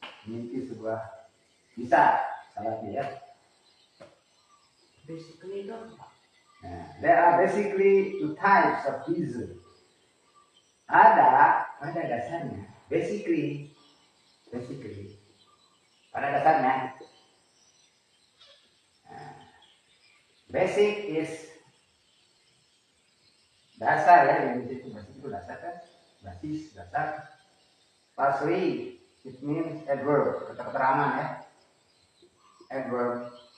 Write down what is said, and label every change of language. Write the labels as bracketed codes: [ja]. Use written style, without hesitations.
[id] Memiliki sebuah visa, salah ya. basically itu apa? [en] There are basically two types of visa. [id] Ada pada dasarnya, basically, pada dasarnya, [en] basic is [id] dasar ya, yang di situ basic itu dasar kan, basis, dasar. [en] Partially, it means adverb, [id] kata keterangan ya, [en] adverb.